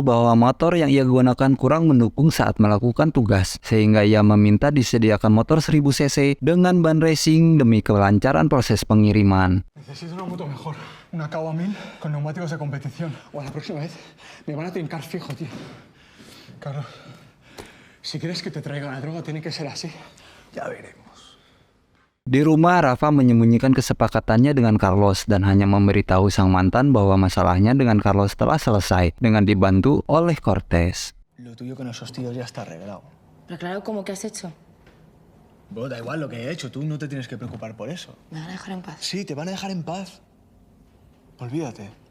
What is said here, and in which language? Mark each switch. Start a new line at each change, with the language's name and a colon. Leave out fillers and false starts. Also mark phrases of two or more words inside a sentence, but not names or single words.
Indonesian: bahwa motor yang ia gunakan kurang mendukung saat melakukan tugas, sehingga ia meminta disediakan motor 1000 cc dengan ban racing demi kelancaran proses pengiriman.
Spanish: Necesito una moto mejor, una Kawa 1000 con neumáticos de competición. O la próxima vez me van a trincar fijo, tío. Carlos, si quieres que te traiga la droga, tiene que ser así. Ya veremos.
Indonesian: Di rumah, Rafa menyembunyikan kesepakatannya dengan Carlos dan hanya memberitahu sang mantan bahwa masalahnya dengan Carlos telah selesai dengan dibantu oleh Cortés.
Spanish: Lo tuyo con esos tíos ya está arreglado. Pero claro, ¿cómo que has hecho? Vos, da igual lo que he hecho, tú no te tienes que preocupar por eso. ¿Me van a dejar en paz? Sí, te van a dejar en paz. Olvídate.